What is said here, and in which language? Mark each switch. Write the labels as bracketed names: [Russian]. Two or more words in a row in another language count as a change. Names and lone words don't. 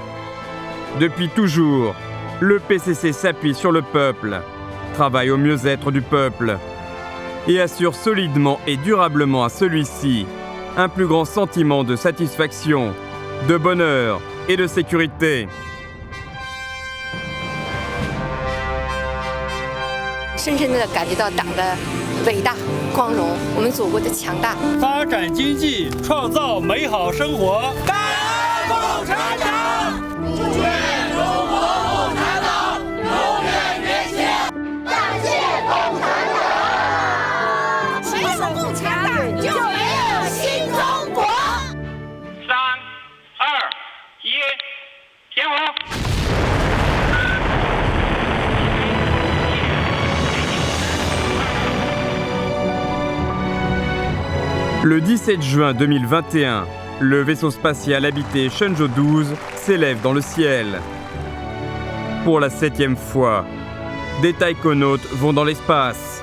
[French] Depuis toujours, le PCC s'appuie sur le peuple, travaille au mieux-être du peuple, et assure solidement et durablement à celui-ci un plus grand sentiment de satisfaction, de bonheur et de sécurité. [Chinese] 深深地感觉到党的伟大、光荣，我们祖国的强大。发展经济，创造美好生活。感恩共产党，愿中国共产党永远年轻。感谢共产党，没有共产党就没有新中国。 3、2、1，点火！ [French] Le 17 juin 2021, le vaisseau spatial habité Shenzhou 12 s'élève dans le ciel. Pour la 7e fois, des taïkonautes vont dans l'espace.